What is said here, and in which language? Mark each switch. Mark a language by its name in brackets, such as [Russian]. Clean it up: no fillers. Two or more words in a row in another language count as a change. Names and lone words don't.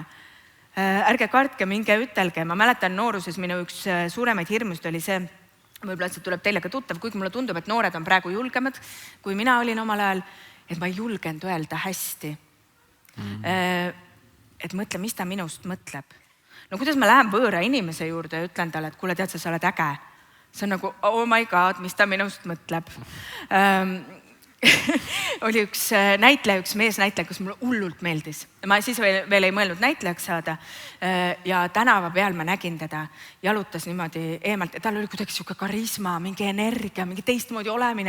[Estonian] Ärge kartke, minge ütelge. Ma mäletan nooruses minu üks suuremaid hirmust oli see, võib-olla see tuleb teile ka tuttav, kuigi mulle tundub, et noored on praegu julgemad, kui mina olin omal ajal, et ma ei julgenud öelda hästi. Et mõtle, mis ta minust mõtleb. No kuidas ma lähen võõra inimese juurde ja ütlen talle, et kuule, tead sa oled äge. See on nagu, [English] oh my god, [Estonian] mis ta minust mõtleb. Oli üks näitleja, üks meesnäitleja, kes mulle hullult meeldis. Ma siis veel ei mõelnud näitlejaks saada. Ja tänava peal ma nägin teda, jalutas niimoodi eemalt ja tal oli kuidagi siuke karisma, mingi energia, mingi teistmoodi olemine.